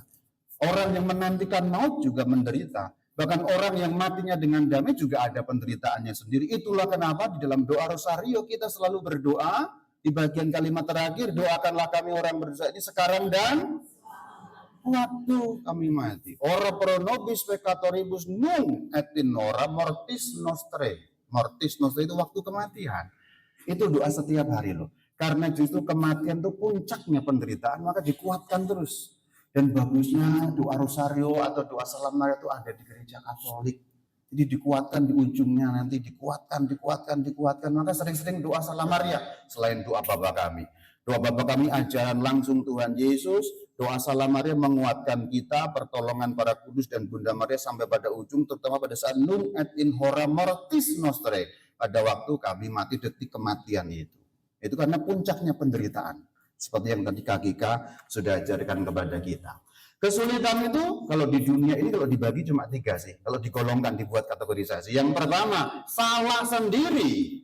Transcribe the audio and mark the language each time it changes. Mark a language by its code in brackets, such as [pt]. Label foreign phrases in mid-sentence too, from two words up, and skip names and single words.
[id] Orang yang menantikan maut juga menderita. Bahkan orang yang matinya dengan damai juga ada penderitaannya sendiri. Itulah kenapa di dalam doa Rosario kita selalu berdoa di bagian kalimat terakhir, doakanlah kami orang berdosa ini sekarang dan waktu kami mati. [la] Ora pro nobis peccatoribus nunc et in hora mortis nostrae. Mortis nostrae [id] itu waktu kematian. Itu doa setiap hari loh. Karena justru kematian itu puncaknya penderitaan, maka dikuatkan terus. Dan bagusnya doa Rosario atau doa Salam Maria itu ada di gereja Katolik. Jadi dikuatkan di ujungnya nanti, dikuatkan. Maka sering-sering doa Salam Maria selain doa Bapa kami. Doa Bapa kami ajaran langsung Tuhan Yesus. Doa Salam Maria menguatkan kita, pertolongan para kudus dan Bunda Maria sampai pada ujung, terutama pada saat [la] nunc et in hora mortis nostrae. [id] Pada waktu kami mati, detik kematian itu. Itu karena puncaknya penderitaan. Seperti yang tadi KGK sudah ajarkan kepada kita. Kesulitan itu kalau di dunia ini kalau dibagi cuma 3 sih. Kalau digolongkan dibuat kategorisasi. Yang pertama, salah sendiri.